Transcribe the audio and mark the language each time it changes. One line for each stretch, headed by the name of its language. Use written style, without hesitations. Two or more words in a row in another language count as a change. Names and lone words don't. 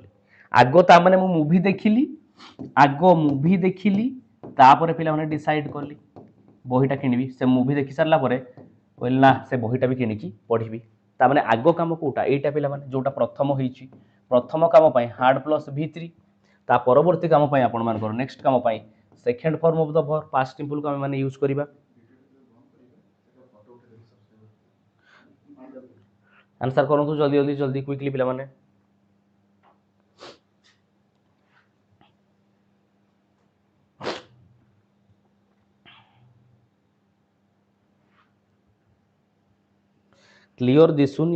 Odia: ଆଗ ତାମାନେ ମୁଁ ମୁଭି ଦେଖିଲି, ତାପରେ ପିଲାମାନେ ଡିସାଇଡ୍ କଲି ବହିଟା କିଣିବି। ସେ ମୁଭି ଦେଖି ସାରିଲା ପରେ କହିଲି ନା ସେ ବହିଟା ବି କିଣିକି ପଢ଼ିବି। ତାମାନେ ଆଗ କାମ କୋଉଟା? ଏଇଟା ପିଲାମାନେ, ଯୋଉଟା ପ୍ରଥମ ହେଇଛି। ପ୍ରଥମ କାମ ପାଇଁ
English: hard plus
Odia: V3, ତା ପରବର୍ତ୍ତୀ କାମ ପାଇଁ ଆପଣମାନଙ୍କର ନେକ୍ସଟ କାମ ପାଇଁ
English: second form of the verb past simple-କୁ
Odia: ଆମେ ମାନେ ୟୁଜ୍ କରିବା। ଆନ୍ସର କରନ୍ତୁ ଜଲଦି ଜଲଦି ଜଲଦି କ୍ୱିକଲି ପିଲା ମାନେ। କ୍ଲିୟର ଦିଶୁନି?